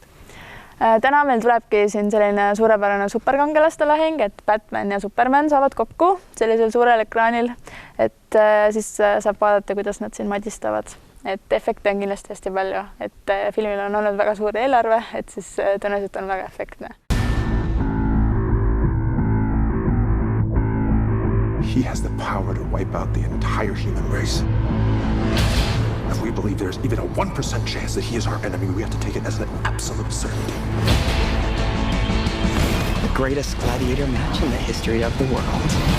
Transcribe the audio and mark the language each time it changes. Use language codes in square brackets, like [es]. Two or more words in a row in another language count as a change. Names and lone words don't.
[et] Täna meil tulebki siin selline suurepärane superkangelaste lahing, et Batman ja Superman saavad kokku sellisel suurel ekraanil, et siis saab vaadata, kuidas nad siin madistavad. Et efekte on kindlasti hästi palju, et filmil on olnud väga suur eelarve, et siis tõenäoliselt on väga efektne. [en] He has the power to wipe out the entire human race. If we believe there's even a 1% chance that he is our enemy, we have to take it as an absolute certainty. The greatest gladiator match in the history of the world.